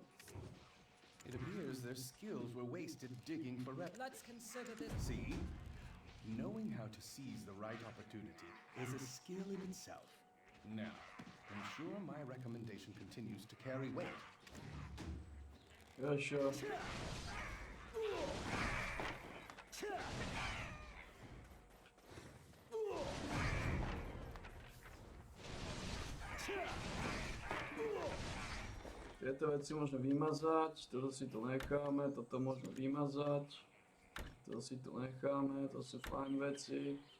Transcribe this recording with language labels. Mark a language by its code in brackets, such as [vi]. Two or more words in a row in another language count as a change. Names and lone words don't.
[en] It appears their skills were wasted digging for Let's consider this. See? Knowing how to seize the right opportunity is a skill in itself. Now, ensure my recommendation continues to carry weight. Yeah, sure. [sk] Tieto veci môžeme vymazať, toto si tu necháme, toto môžeme vymazať, toto si tu necháme, to sú fajn veci.